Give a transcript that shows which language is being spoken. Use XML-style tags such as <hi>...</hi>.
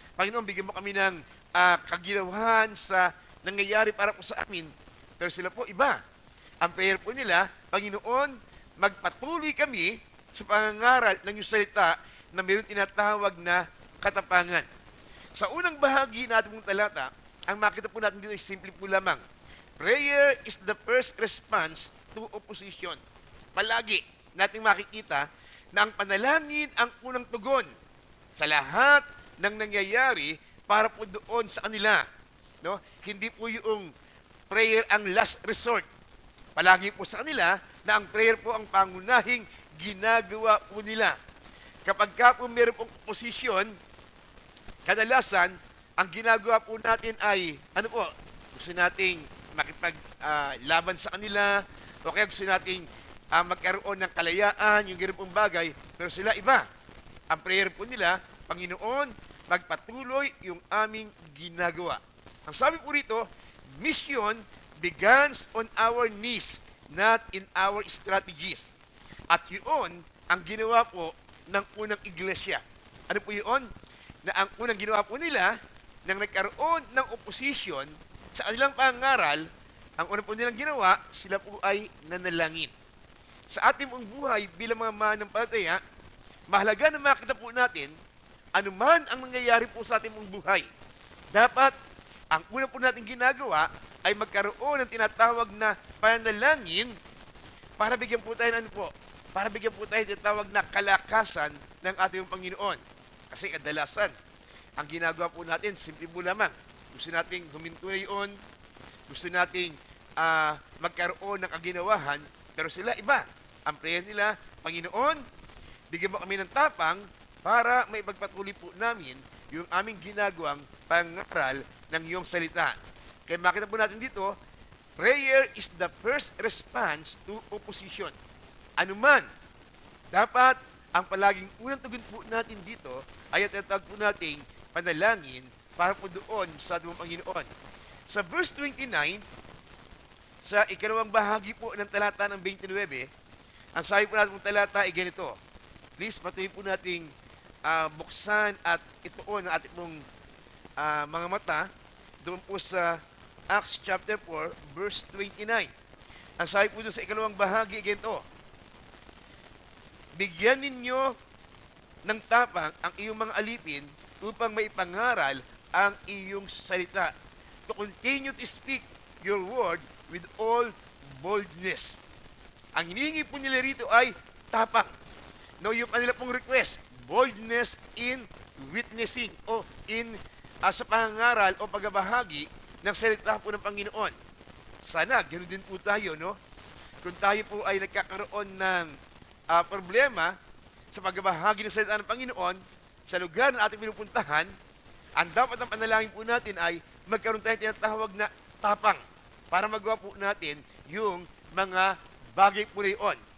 <tl>Panginoon, bigyan mo kami ng kaginawahan sa nangyayari para po sa amin. Pero sila po iba. Ang prayer po nila, Panginoon, magpatuloy kami sa pangangaral ng iyong salita na mayroong tinatawag na katapangan. Sa unang bahagi natin mong talata, ang makita po natin dito ay simple po lamang.</tl> <en>Prayer is the first response to opposition.</en> <tl>Palagi nating makikita na ang panalangin ang unang tugon sa lahat ng nangyayari para po doon sa kanila. No? Hindi po yung prayer ang last resort. Palagi po sa kanila na ang prayer po ang pangunahing ginagawa po nila. Kapag ka po meron pong opposition, kadalasan, ang ginagawa po natin ay, gusto nating makipaglaban sa kanila, o kaya gusto nating magkaroon ng kalayaan, yung gano'n pong bagay, pero sila iba. Ang prayer po nila, Panginoon, magpatuloy yung aming ginagawa. Ang sabi po rito,</tl> <en>mission begins on our knees, not in our strategies.</en> <tl>At yun, ang ginawa po ng unang iglesia. Ano po yun? Na ang unang ginawa po nila, nang nagkaroon ng opposition sa kanilang pangaral, ang unang po nilang ginawa, sila po ay nanalangin. Sa ating pong buhay bilang mga mananampalataya, mahalaga na makita po natin anuman ang nangyayari po sa ating pong buhay. Dapat, ang unang po natin ginagawa ay magkaroon ng tinatawag na panalangin para bigyan po tayo para bigyan po tayo ng tinatawag na kalakasan ng ating Panginoon. Kasi kadalasan, ang ginagawa po natin, simple po lamang. Gusto nating huminto na yun, gusto nating magkaroon ng kaginawahan, pero sila iba. Ang prayer nila, Panginoon, bigyan mo kami ng tapang para may pagpatuloy po namin yung aming ginagawang pangaral ng iyong salita. Kaya makita po natin dito,</tl> <en>prayer is the first response to opposition.</en> <tl>Anuman, dapat ang palaging unang tugon po natin dito ay tinatawag po nating panalangin para po doon sa ating Panginoon. Sa verse 29, sa ikalawang bahagi po ng talata ng 29, ang sabi po natin ng talata ay ganito. Please, patuloy po nating buksan at ituon ang ating pong mga mata doon po sa Acts chapter 4, verse 29. Ang sabi po doon sa ikalawang bahagi, ganito. Bigyan ninyo ng tapang ang iyong mga alipin upang maipangaral ang iyong salita.</tl> <en>To continue to speak your word with all boldness.</en> <tl>Ang hinihingi po nila rito ay tapang. No, yung kanila pong request,</tl> <en>boldness in witnessing</en> <tl>o in sa pangaral o pagbabahagi ng salita po ng Panginoon. Sana, ganoon din po tayo, no? Kung tayo po ay nagkakaroon ng problema sa pagbabahagi ng salita ng Panginoon, sa lugar na ating pinupuntahan, ang dapat ang panalangin po natin ay magkaroon tayo tinatawag na tapang para magawa po natin yung mga bagay po na yun.</tl>